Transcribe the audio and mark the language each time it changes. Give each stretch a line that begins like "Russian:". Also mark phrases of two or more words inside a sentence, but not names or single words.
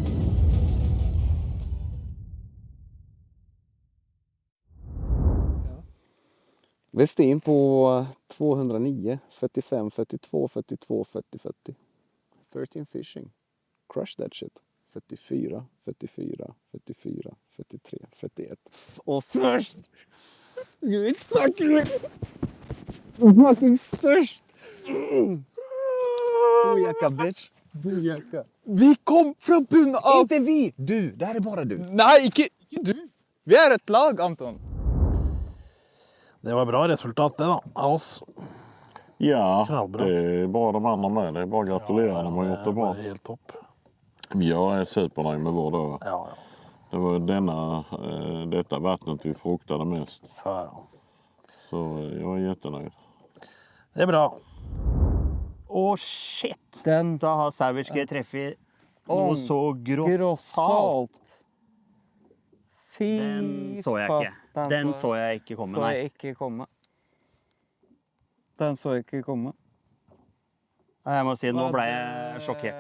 Swedish: Westin på 209, 45, 42, 42, 40, 40.
English: 13 fishing. Crush that shit. 44, 44, 44, 43, 41.
Swedish: Och först! Gud, tack! Fucking störst! Bojaka, bitch. Bojaka. Vi kom från bunnen av... Inte vi! Du, det här är bara du. Nej, ikke du. Vi är ett lag, Anton. Det var bra resultat det da, av oss. Ja, Knallbra. det är bara de andra med. Det är bara att gratulera dem och gjort det bra. Det är helt topp. Jag är supernöjd med vår dag. Ja. Det var detta vattnet vi fruktade mest. Ja. Så jag är jättenöjd. Det är bra. Åh, shit!
Norwegian: Da har Savage Gear treffet noe så grossalt. Den så jeg ikke. Den så jeg ikke komme, nei. Den så jeg ikke komme. Jeg må si, nå ble jeg sjokkert.